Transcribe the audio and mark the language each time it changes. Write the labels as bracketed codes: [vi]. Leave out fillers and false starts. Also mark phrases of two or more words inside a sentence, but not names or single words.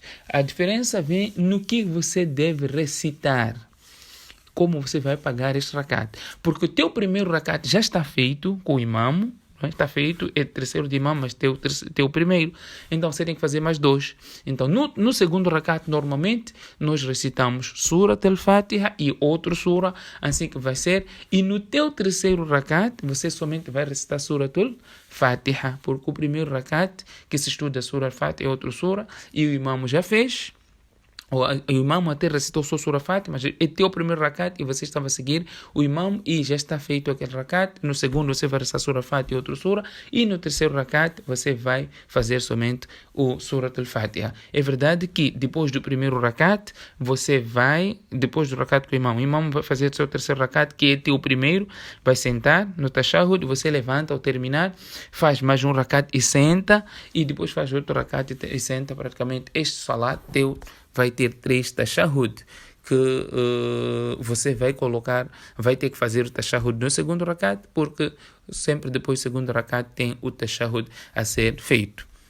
[pt] A diferença vem no que você deve recitar. Como você vai pagar este rakat. Porque o teu primeiro rakat já está feito com o imam, está feito, é terceiro de imam, mas teu primeiro. Então você tem que fazer mais 2. Então no segundo rakat, normalmente, nós recitamos Surat al-Fatiha e outro sura, assim que vai ser. E no teu terceiro rakat, você somente vai recitar Surat al-Fatiha, porque o primeiro rakat que se estuda Surat al-Fatiha é outro sura, e o imam já fez. O imam até recitou só Surah Fatiha, mas é teu primeiro rakat e você estava a seguir o imam e já está feito aquele rakat. No segundo você vai recitar Surah Fatiha e outro Surah. E no terceiro rakat você vai fazer somente o Surah al-Fatiha. É verdade que depois do primeiro rakat, você vai, depois do rakat com o imam vai fazer o seu terceiro rakat, que é teu primeiro, vai sentar no tashahhud, você levanta ao terminar, faz mais um rakat e senta, e depois faz outro rakat e senta. Praticamente este salat teu vai ter 3 tashahhud que você vai ter que fazer o tashahhud no segundo rakat, porque sempre depois do segundo rakat tem o tashahhud a ser feito.